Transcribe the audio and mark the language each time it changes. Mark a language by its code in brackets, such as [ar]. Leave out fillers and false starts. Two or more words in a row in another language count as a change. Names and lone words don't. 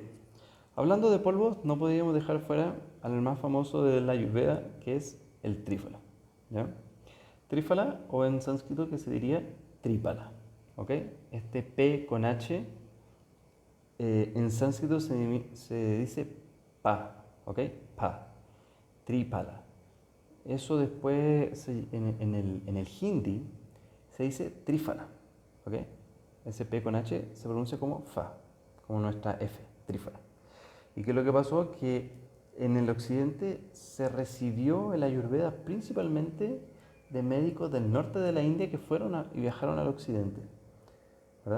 [es] Hablando de polvos, no podíamos dejar fuera al más famoso de la Ayurveda, que es el trífala. ¿Ya? Trífala, o en sánscrito que se diría trípala. ¿Ok? Este P con H, en sánscrito se dice pa. ¿Ok? Pa. Trípala. Eso después en el hindi se dice trífala. ¿Ok? Ese P con H se pronuncia como fa, como nuestra F, trífala. ¿Y qué es lo que pasó? Que en el occidente se recibió el Ayurveda principalmente de médicos del norte de la India que fueron y viajaron al occidente, ¿verdad?